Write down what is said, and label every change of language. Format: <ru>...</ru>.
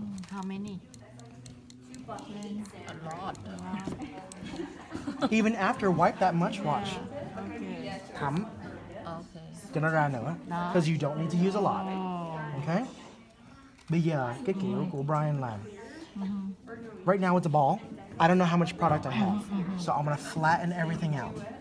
<en>How many? A lot. Even after wipe that much, watch.</en> <vi>Thấm</vi> <en>Okay.</en> <vi>cho nó ra nữa.</vi> <en>Because you don't need to use a lot. Okay?</en> <vi>Bây giờ cái kiểu của Brian làm.</vi> <en>Right now it's a ball. I don't know how much product I have. So I'm going to flatten everything out.</en>